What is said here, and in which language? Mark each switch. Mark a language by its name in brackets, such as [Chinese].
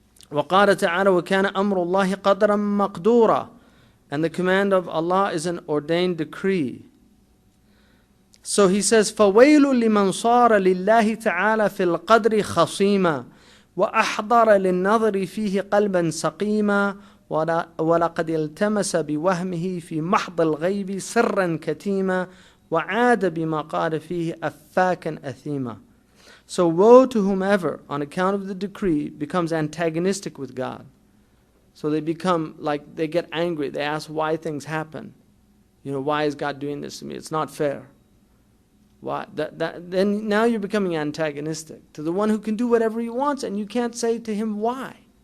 [Arabic] وقال تعالى وكان أمر الله قدرا مقدورا. [English] And the command of Allah is an ordained decree. So He says [Arabic] فويل لمن صار لله تعالى في القدر خصيما وأحضر للنظر فيه قلبا سقيما ولقد التمس بوهمه في محض الغيب سرا كتيما وعاد بما قال فيه أفاكا أثيما. [English] So woe to whomever, on account of the decree, becomes antagonistic with God. So they become like, they get angry. They ask why things happen. Why is God doing this to me? It's not fair. Why? Then now you're becoming antagonistic to the one who can do whatever he wants, and you can't say to him why.